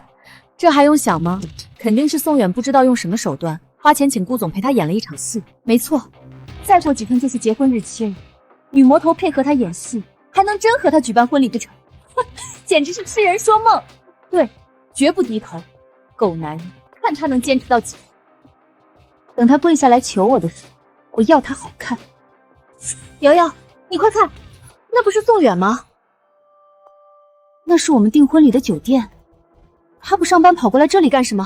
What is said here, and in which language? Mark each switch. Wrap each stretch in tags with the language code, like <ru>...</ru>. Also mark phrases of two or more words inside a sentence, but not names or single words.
<zh>這還用想嗎？肯定是宋遠不知道用什麼手段，花錢請顧總陪他演了一場戲。沒錯，再過幾天就是結婚日期了，女魔頭配合他演戲，還能真和他舉辦婚禮不成？簡直是痴人說夢。對，絕不低頭。狗男人，看他能堅持到幾分。等他跪下來求我的時候，我要他好看。瑤瑤，你快看，那不是宋遠嗎？那是我們訂婚禮的酒店。他不上班跑過來這裡幹什麼？</zh>